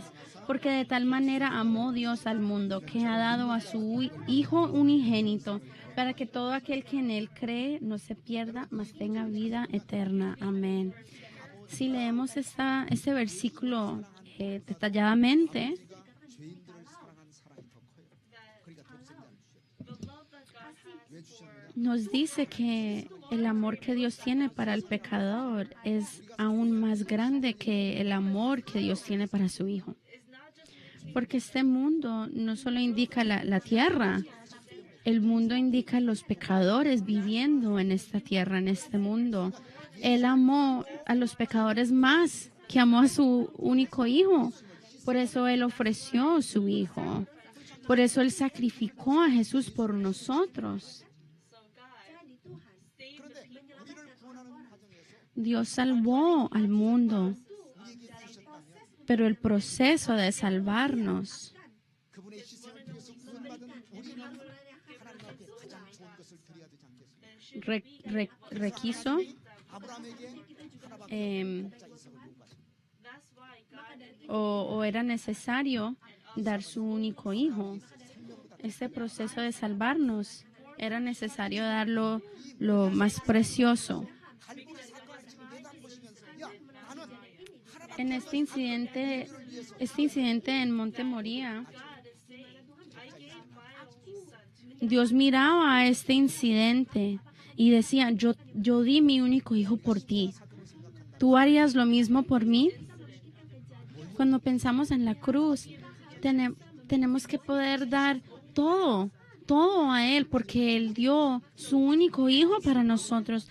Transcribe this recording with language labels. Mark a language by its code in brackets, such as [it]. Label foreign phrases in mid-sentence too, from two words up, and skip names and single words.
[es] Porque de tal manera amó Dios al mundo que ha dado a su Hijo unigénito para que todo aquel que en él cree no se pierda, mas tenga vida eterna. Amén. Si leemos este versículo detalladamente, [ko] 죄인들을 사랑한 사랑이 더 커요. 그러니까 독생자를 주셨다. 왜 주셨느냐? [es] nos dice que el amor que Dios tiene para el pecador es aún más grande que el amor que Dios tiene para su Hijo. Porque este mundo no solo indica la tierra, el mundo indica los pecadores viviendo en esta tierra, en este mundo. Él amó a los pecadores más que amó a su único hijo. Por eso Él ofreció su hijo. Por eso Él sacrificó a Jesús por nosotros. [ko] 그런데 우리를 구원하는 과정에서 [es] Dios salvó al mundo, [ko] 우리에게 주셨다면 [es] pero el proceso de salvarnos [ko] 그분의 희생을 통해서 구원받은 우리는 하나님 앞에 가장 좋은 것을 드려야 되지 않겠습니까? [es] requiso [ko] 아브라함에게 하나밖에 em, 없자 이삭을 요구하십니다. [es] o era necesario dar su único hijo. Este proceso de salvarnos era necesario darlo lo más precioso. [ko] 갈보리 사건을 지금 내다보시면서 야 나는 하나밖에 [es] En este incidente en Monte Moría, Dios miraba a este incidente y decía, yo di mi único hijo por ti. ¿Tú harías lo mismo por mí? Cuando pensamos en la cruz, tenemos que poder dar todo a Él, porque Él dio su único hijo para nosotros.